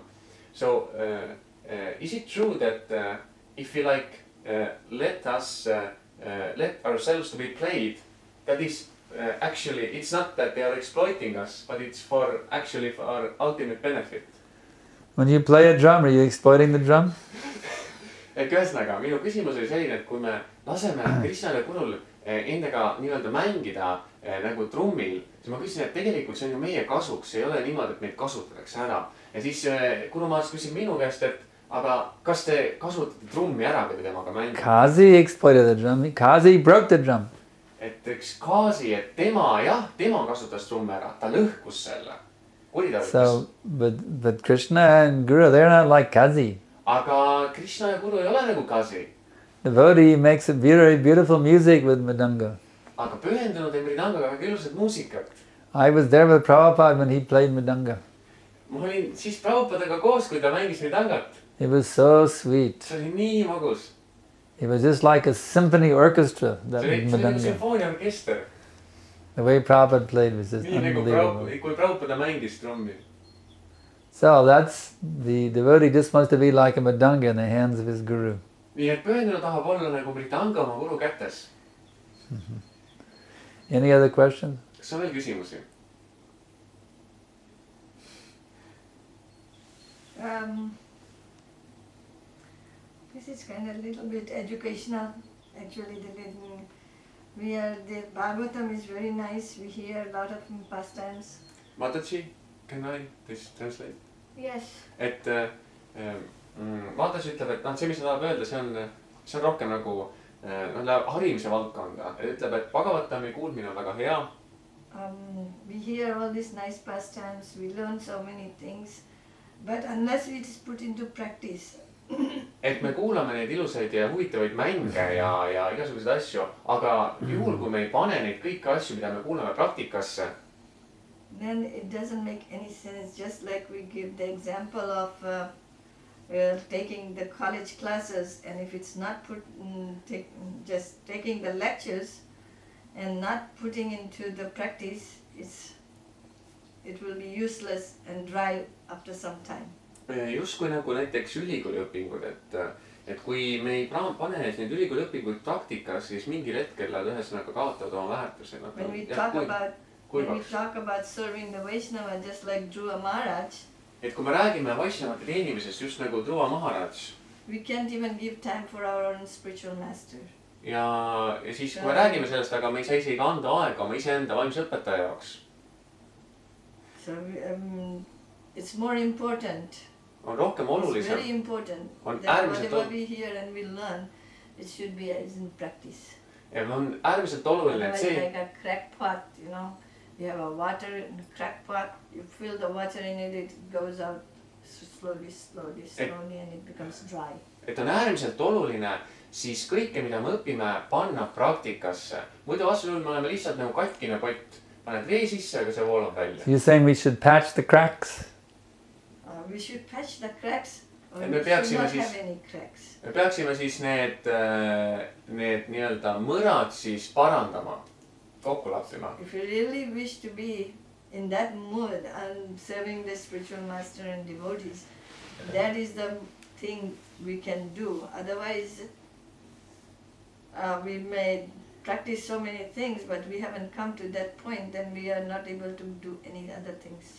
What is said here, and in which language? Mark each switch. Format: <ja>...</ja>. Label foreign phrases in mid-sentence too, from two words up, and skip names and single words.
<en>So, is it true that if we let ourselves to be played, that is actually, it's not that they are exploiting us, but it's for our ultimate benefit? When you play a drum, are you exploiting the drum?</en> <et>Et ühesõnaga, minu küsimus oli selline, et kui me laseme Krishnal ja Gurul endaga nii-öelda mängida nagu trummil, siis ma küsisin, et tegelikult see on ju meie kasuks, ei ole niimoodi, et meid kasutatakse ära. Ja siis Guru Maharaj küsib minu käest, et aga kas te kasutate trummi ära, kui te temaga mängite?</et> <en>Kazi exploited the drum. Kazi broke the drum.</en> <et>Et üks Kazi, et tema kasutas trummi ära, ta lõhkus selle.</et> <en>So, but Krishna and Guru, they're not like Kazi.</en> <et>Aga Krishna ja Guru ei ole nagu Kazi.</et> <en>Devotee makes a very beautiful music with Mridanga.</en> <et>Aga pühendunud ja Mridangaga väga ilusat muusikat.</et> <en>I was there with Prabhupada when he played Mridanga.</en> <et>Ma olin siis Prabhupadaga koos, kui ta mängis Mridangat.</et> <en>It was so sweet.</en> <et>See oli nii magus.</et> <en>It was just like a symphony orchestra, that</en> <et>See oli</et> <en>Mridanga.</en> <et>sümfooniaorkester.</et> <en>The way Prabhupada played was just</en> <et>Nii nagu</et> <en>unbelievable.</en> <et>kui Prabhupada mängis trummi.</et> <en>So that's, the devotee just wants to be like a Mridanga in the hands of his Guru.</en> <et>Nii et pühendunud tahab olla nagu Mridanga oma Guru kätes.</et> <en>Any other questions?</en> <et>Kas on veel küsimusi?</et> <en>This is kind of a little bit educational. Actually, the Bhagavatam is very nice. We hear a lot of pastimes. Mataji, can I please translate? Yes.</en> <et>Et Mataji ütleb, et see, mis ta tahab öelda, see on rohkem nagu läheb harimise valdkonda. Ütleb, et Bhagavatami kuulmine on väga hea.</et> <en>We hear all these nice pastimes. We learn so many things. But unless it is put into practice,</en> <et>Et me kuulame neid ilusaid ja huvitavaid mänge ja igasuguseid asju, aga juhul, kui me ei pane neid kõiki asju, mida me kuulame praktikasse,</et> <en>then it doesn't make any sense. Just like we give the example of taking the college classes, and if it's not just taking the lectures and not putting into the practice, it will be useless and dry after some time.</en> <et>Justkui nagu näiteks ülikooliõpingud, et kui me ei pane neid ülikooliõpinguid praktikas, siis mingil hetkel nad ühesõnaga kaotavad oma väärtuse.</et> <en>When we talk about serving the Vaishnava, just like Dhruva Maharaj,</en> <et>et kui me räägime Vaishnavate teenimisest just nagu Dhruva Maharaj,</et> <en>we can't even give time for our own spiritual master.</en> <et>Ja siis kui me räägime sellest, aga me ei saa isegi anda aega oma iseenda vaimse õpetaja jaoks.</et> <en>So it's more important.</en> <et>On rohkem olulisem.</et> <en>It's very important that whatever we hear and we learn, it should be as in practice.</en> <et>Ja on äärmiselt oluline, et see...</et> <en>Like a crack pot, you have a water in a crack pot, you fill the water in it, it goes out slowly, and it becomes dry.</en> <et>Et on äärmiselt oluline siis kõike, mida me õpime, panna praktikasse. Muidu vastasel me oleme lihtsalt nagu katkine pott. Paned vee sisse, aga see voolab välja.</et> <en>So you're saying we should patch the cracks? We should patch the cracks, or</en> <et>me</et> <en>we should not have any cracks.</en> <et>Me peaksime siis need nii-öelda mõrad siis parandama, kokku lappima.</et> <en>If you really wish to be in that mood and serving the spiritual master and devotees, that is the thing we can do. Otherwise, we may practice so many things, but we haven't come to that point, then we are not able to do any other things.</en>